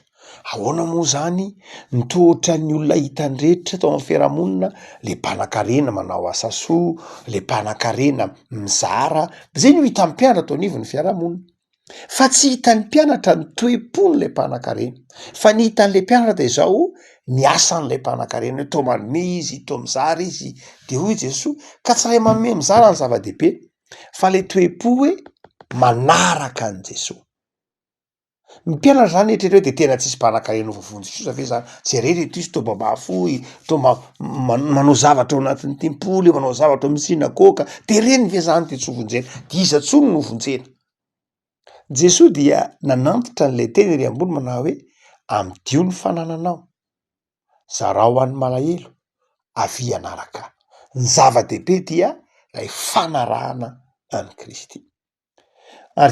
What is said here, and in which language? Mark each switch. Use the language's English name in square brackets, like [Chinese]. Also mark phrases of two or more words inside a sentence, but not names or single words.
[Malagasy] Ahoana moa zany nitohatra ny olona hitandretra tao amin'ny fiarahamonina le mpanan-karena manao asa soa, le mpanan-karena mizara zay no hita mpianatra tao anivon'ny fiarahamonina fa tsy hitan'ny mpianatra ny toe-pony le mpanan-karena fa ny hitan'le mpianatra de zao ny asan'lay mpanan-karena to manome izy to mizara izy de hoy Jesosy ka tsy raha manome mizara ny zava-dehibe fa le toe-po hoe manaraka an' Jesosy. Mpianatra zany etrereo de tena tsisy mpanan-karena vovonjy sosa ve zany jerena eto izy to babafoy to manao zavatra ao anatin'ny tempoly manao zavatra amin'ny sinagoga de reny ve zany de tsy hovonjena de iza tsony no hovonjena. Jesosy dia nanantitra an'le teny ery ambony manao hoe amidio ny fanananao zarao an'ny malahelo avy anaraka ny zava-dehibe dia lay fanarahana any Kristy ary